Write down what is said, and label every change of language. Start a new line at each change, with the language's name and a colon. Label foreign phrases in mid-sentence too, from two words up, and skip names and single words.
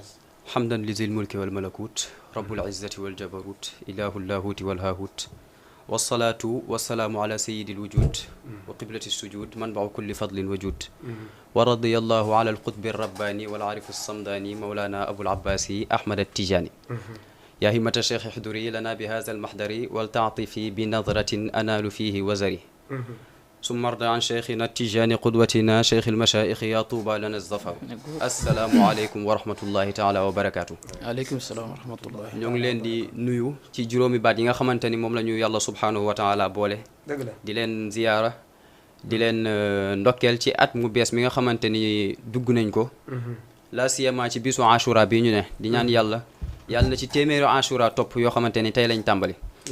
Arabic: حمدا لذي الملك والملكوت رب العزة والجبروت إله اللاهوت والهاهوت والصلاة والسلام على سيد الوجود وقبلة السجود منبع كل فضل وجود ورضي الله على القطب الرباني والعارف الصمداني مولانا أبي العباس أحمد التجاني يا همة الشيخ احضري لنا بهذا المحضر ولتعطفي بنظرة أنال فيه وزري ثم ارضى عن شيخنا التجاني قدوتنا شيخ المشايخ يا طوبى لنا الظفر السلام عليكم ورحمة الله تعالى وبركاته. عليكم السلام ورحمة الله.
Wolof: ñoo ngi leen di nuyu ci juróomi baat yi nga xamante ni moom la ñu yàlla
Arabic: سبحانه وتعالى
Wolof: boole. di leen ziyaara di leen ndokkeel ci at mu bees mi nga xamante ni dugg nañ ko. la siyama ci bisu Ashura bi ñu ne di ñaan yàlla na ci téeméeru Ashura topp yoo xamante ni tey lañ tàmbali.